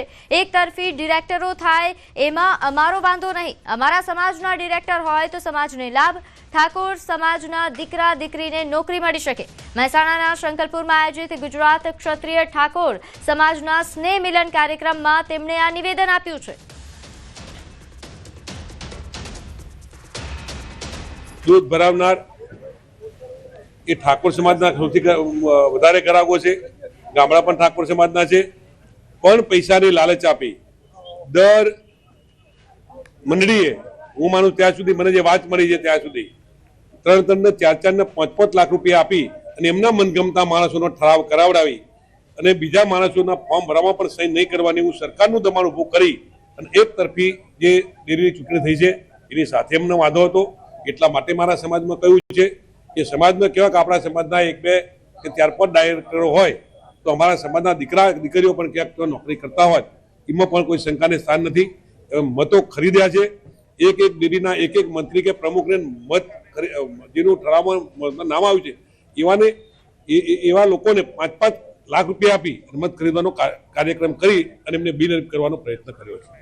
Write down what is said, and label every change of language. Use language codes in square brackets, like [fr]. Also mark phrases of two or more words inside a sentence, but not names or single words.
[gu] એક તરફી ડિરેક્ટરો થાય એમાં અમારો વાંધો નહીં, અમારા સમાજના ડિરેક્ટર હોય તો સમાજને લાભ, ઠાકોર સમાજના દીકરા દીકરીને નોકરી મળી શકે। મહેસાણાના શંકરપુરમાં આયોજિત ગુજરાત ક્ષત્રિય ઠાકોર સમાજના સ્નેહ મિલન કાર્યક્રમમાં તેમણે આ નિવેદન આપ્યું છે। દૂધ ભરાવનાર એ ઠાકોર સમાજના સૌથી વધારે ગ્રાહકો છે, ગામડાં પણ ઠાકોર સમાજના છે, પણ પૈસાની લાલચ આપી દર મંડળીએ હું માનું ત્યાં સુધી મને જે વાત મળી છે ત્યાં સુધી 3 ને 4 ને 5 લાખ રૂપિયા આપી અને એમના મનગમતા માણસોનો ઠરાવ કરાવડાવી અને બીજા માણસોના ફોર્મ ભરવામાં પણ સહી નહીં કરવાની એવું સરકારનું દબાણ ઊભું કરી અને એક તરફી જે ડેરીની ચૂંટણી થઈ છે એની સાથે એમનો વાંધો હતો। એટલા માટે મારા સમાજમાં કહ્યું છે કે સમાજમાં કેવા કે આપણા સમાજના 1, 2 કે 4, 5 ડાયરેક્ટરો હોય તો અમારા સમાજના દીકરા દીકરીઓ પણ ક્યાંક નોકરી કરતા હોય, એમાં પણ કોઈ શંકાને સ્થાન નથી। મતો ખરીદ્યા છે, એક ડેરીના એક મંત્રી કે પ્રમુખને મત જેનું ઠરાવમાં નામ આવ્યું છે એવાને એવા લોકોને 5 લાખ રૂપિયા આપી મત ખરીદવાનો કાર્યક્રમ કરી અને એમને બિનહરીફ કરવાનો પ્રયત્ન કર્યો છે।